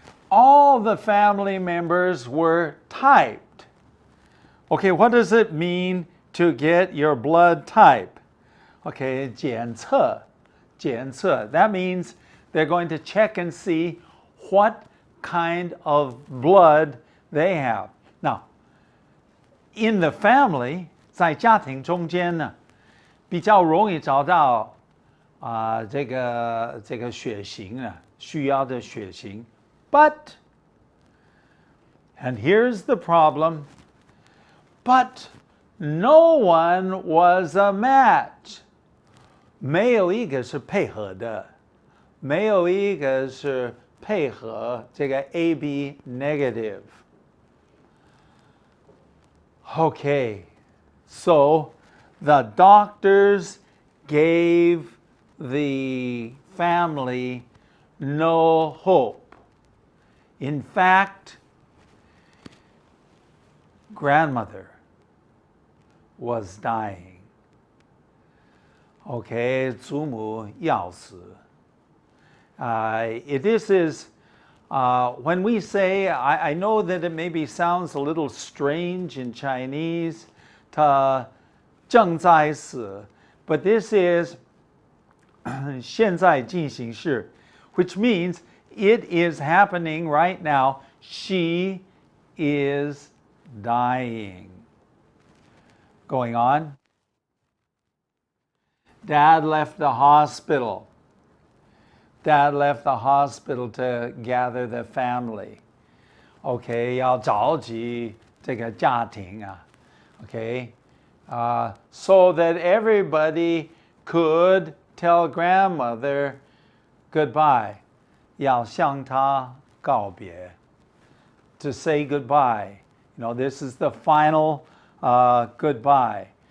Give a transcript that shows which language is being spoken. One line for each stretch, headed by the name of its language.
English: All the family members were typed. Okay, what does it mean to get your blood type? Okay,
Chinese: 检测.
English: That means they're going to check and see what kind of blood they have. Now, in the family,
Chinese: 在家庭中间呢，比较容易找到这个血型啊，需要的血型。
English: But, and here's the problem, but no one was a match.
Chinese: 没有一个是配合的，没有一个是配合这个 AB negative.
English: Okay, so the doctors gave the family no hope. In fact, grandmother was dying. Okay,
Chinese: 祖母要死.
English: This is, when we say, I know that it maybe sounds a little strange in Chinese,
Chinese: 他正在死,
English: but this is
Chinese: 现在进行式,
English: which means it is happening right now. She is dying. Going on. Dad left the hospital. Dad left the hospital to gather the family.
Chinese: Okay, 要召集这个家庭啊。
English: Okay, so that everybody could tell grandmother goodbye.
Chinese: 要向她告别。
English: To say goodbye. You know, this is the final goodbye.